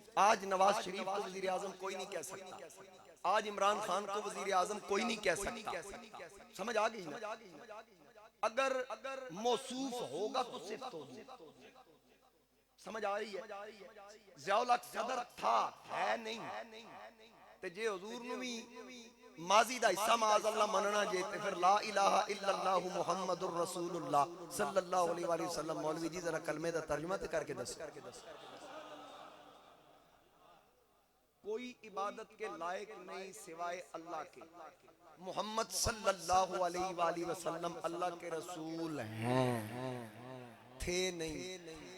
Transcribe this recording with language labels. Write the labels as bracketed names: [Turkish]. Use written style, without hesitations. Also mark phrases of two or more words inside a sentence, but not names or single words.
[Urdu] آج نواز شریف کو وزیر اعظم کوئی نہیں کہہ سکتا، آج عمران خان کو وزیر اعظم کوئی نہیں کہہ سکتا، سمجھ آ گئی نا؟ اگر موصوف ہوگا تو صفت ہوگی، سمجھ آ رہی ہے؟ ضیاء الحق صدر تھا، ہے نہیں، [Punjabi] تے جے حضور نو بھی ماضی دا حصہ [Arabic] معاذ اللہ [Punjabi] مننا جے تے پھر [Arabic] لا الہ الا اللہ محمد الرسول اللہ صلی اللہ علیہ وآلہ وسلم، [Punjabi] مولوی جی ذرا کلمے دا ترجمہ تے کر کے دس۔ [Urdu] کوئی عبادت کے لائق نہیں سوائے اللہ کے، محمد [Arabic] صلی اللہ علیہ وآلہ وسلم [Urdu] اللہ کے رسول ہیں، تھے نہیں۔